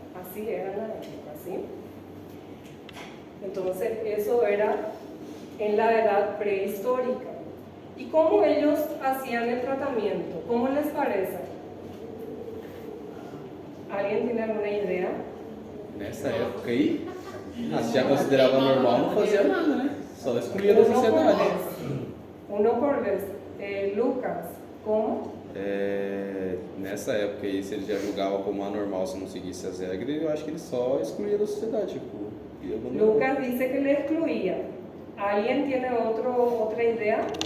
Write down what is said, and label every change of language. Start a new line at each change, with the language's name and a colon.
Spanish: Así era en la época, ¿sí? Entonces eso era en la edad prehistórica. ¿Y cómo ellos hacían el tratamiento? ¿Cómo les parece? ¿Alguien tiene alguna idea?
Portuguese: Nessa época aí, se já considerava normal, não fazia nada, né? Só excluía da sociedade.
Spanish: Uno por vez. Lucas, como?
Portuguese: Nessa época aí, se ele já julgava como anormal se não seguisse as regras, eu acho que ele só excluía da sociedade. Tipo,
Spanish: Lucas dice que le excluía. ¿Alguien tiene otra idea?